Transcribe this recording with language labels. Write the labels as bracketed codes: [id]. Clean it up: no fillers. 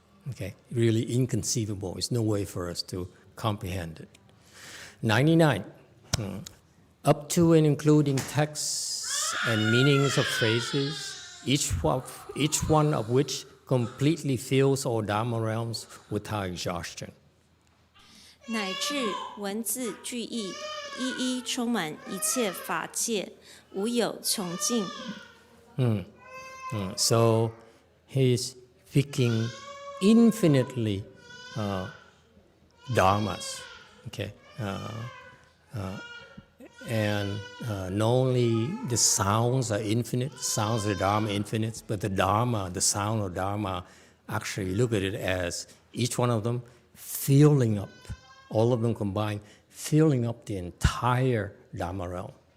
[en] Okay, really inconceivable. There's no way for us to comprehend it. 99. Up to and including texts and meanings of phrases, each one of which completely fills all Dharma realms without exhaustion. [zh] 乃至文字句意，一一充满一切法界，无有穷尽。 [en] So he's speaking infinitely dharmas, okay, and not only the sounds are infinite, sounds of the Dharma infinite, but the Dharma, the sound of Dharma, actually look at it as each one of them filling up, all of them combined, filling up the entire Dharma realm.